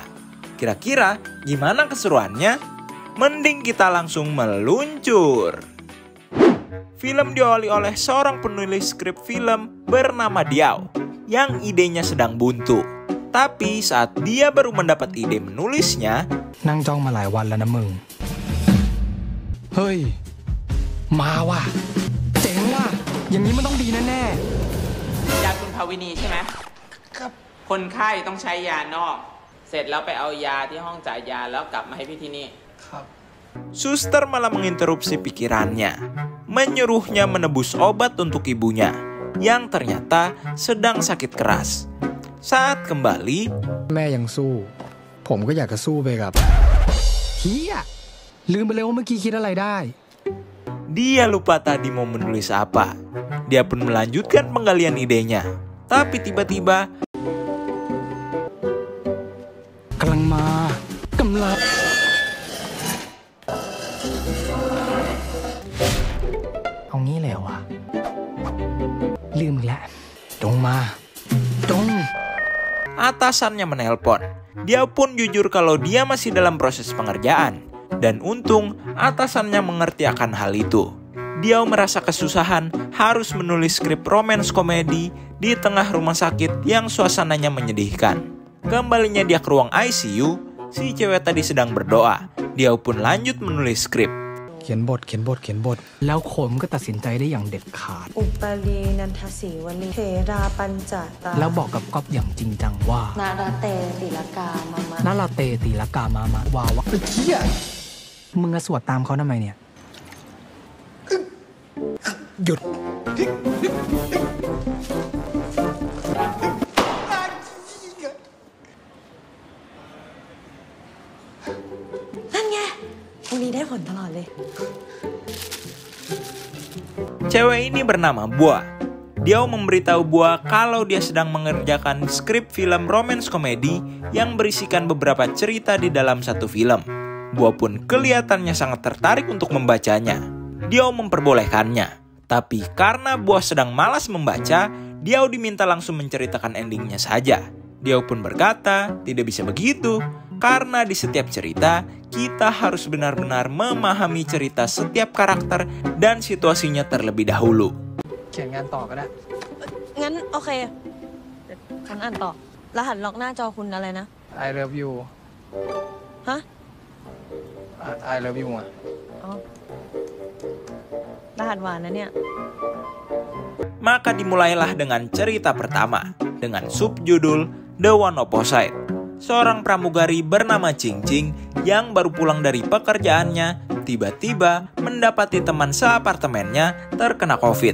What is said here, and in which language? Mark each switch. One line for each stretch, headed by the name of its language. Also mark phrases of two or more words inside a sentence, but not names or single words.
Indonesian: Kira-kira gimana keseruannya? Mending kita langsung meluncur. Film diawali oleh seorang penulis skrip film bernama Diao yang idenya sedang buntu. Tapi saat dia baru mendapat ide menulisnya,
Thai: นั่งจ้องมาหลายวันแล้วนะมึงเฮ้ยมาว่ะเจ๋งว่ะอย่างนี้มันต้องดีแน่ ยาคุณภาวินีใช่ไหมครับคนไข้ต้องใช้ยานอกเสร็จแล้วไปเอายาที่ห้องจ่ายยาแล้วกลับมาให้พี่ที่นี่ครับ
Indonesian: Suster malah menginterupsi pikirannya, menyuruhnya menebus obat untuk ibunya yang ternyata sedang sakit keras. Saat kembali,
Thai: แม่ยังสู้ผมก็อยากจะสู้ไปกับเฮียลืมไปเลยว่าเมื่อกี้คิดอะไรได้
Indonesian: dia lupa tadi mau menulis apa. Dia pun melanjutkan penggalian idenya. Tapi tiba-tiba
Thai: กำลังเอางี้เลยวะลืมอีกแล้วจงมาจง
Indonesian: atasannya menelpon. Dia pun jujur kalau dia masih dalam proses pengerjaan. Dan untung atasannya mengerti akan hal itu. Dia merasa kesusahan harus menulis skrip romance komedi di tengah rumah sakit yang suasananya menyedihkan. Kembalinya dia ke ruang ICU, si cewek tadi sedang berdoa. Dia pun lanjut menulis skrip.
Thai: เขียนบทแล้วโคมก็ตัดสินใจได้อย่างเด็ดขาด
Pali: อุปลีนันทศีวลีเทราปัญจตา
Thai: แล้วบอกกับก๊อฟอย่างจริงจังว่า
Pali: นาราเตติลกามามะ นาราเตติลกามามะ
Thai: ว่าวะไอ้เหี้ยมึงจะสวดตามเขาทำไมเนี่ยหยุด นั่นไงพวกนี้ได้ผลตลอดเลย
Indonesian: Cewek ini bernama Bua. Dia memberitahu Bua kalau dia sedang mengerjakan skrip film romance komedi yang berisikan beberapa cerita di dalam satu film. Bua pun kelihatannya sangat tertarik untuk membacanya. Dia memperbolehkannya. Tapi karena Bua sedang malas membaca, dia diminta langsung menceritakan endingnya saja. Dia pun berkata, tidak bisa begitu. Karena di setiap cerita, kita harus benar-benar memahami cerita setiap karakter dan situasinya terlebih dahulu.
Thai: เขียนงานต่อก็ได้ งั้นโอเคฉันอ่านต่อรหัสล็อกหน้าจอคุณอะไรนะ
English: I love you
Thai: ฮะ
English: I love you อ่ะ
Thai: อ๋อรหัสหวานนะเนี่ย
Indonesian: Maka dimulailah dengan cerita pertama dengan subjudul The One Opposite. Seorang pramugari bernama Cing Cing yang baru pulang dari pekerjaannya tiba-tiba mendapati teman seapartemennya terkena COVID.